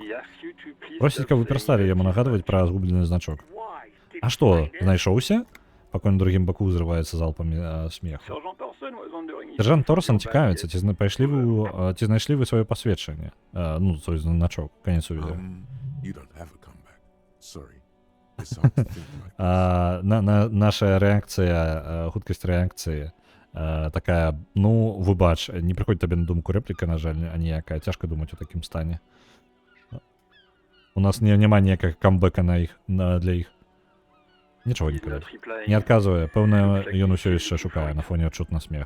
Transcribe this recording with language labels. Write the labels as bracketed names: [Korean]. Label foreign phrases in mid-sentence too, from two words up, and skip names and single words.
[Belarusian] Просіць, каб вы перасталі яму нагадваць пра згублены значок. А што, знайшоўся? Пакуль на другім баку ўзрываецца залпамі смеху. Сержант Торсон цікавіцца, ці знайшлі вы сваё пасведчанне? Ну, свой значок, канец увідео. [English] You don't have a comeback. Sorry. Decide to think like [Ukrainian] Наша реакція, [Belarusian] хуткасць рэакцыі такая, ну, выбач, не прыходзіць табе на думку рэпліка, на жаль, аніякая, цяжка думаць у такім стане. У нас няма ніякага камбэка для іх. [Ukrainian] Нічого не кажу. [Belarusian] Не адказвае, пэўна, ён усё яшчэ шукае на фоне адчутна смех.